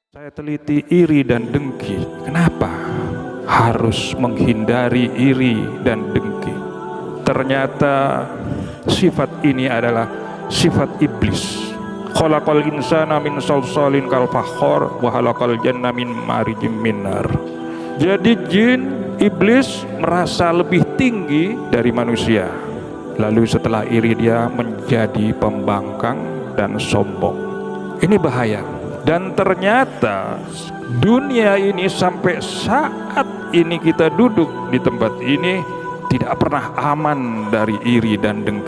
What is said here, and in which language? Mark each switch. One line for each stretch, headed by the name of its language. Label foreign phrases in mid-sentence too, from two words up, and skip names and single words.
Indonesian: saya teliti iri dan dengki. Kenapa harus menghindari iri dan dengki? Ternyata sifat ini adalah sifat iblis.
Arabic: خلق الإنسان من صلصال كالفخار وخلق الجان من مارج من نار.
Indonesian: Jadi jin, iblis merasa lebih tinggi dari manusia. Lalu setelah iri dia menjadi pembangkang dan sombong. Ini bahaya. Dan ternyata dunia ini sampai saat ini kita duduk di tempat ini tidak pernah aman dari iri dan dengki.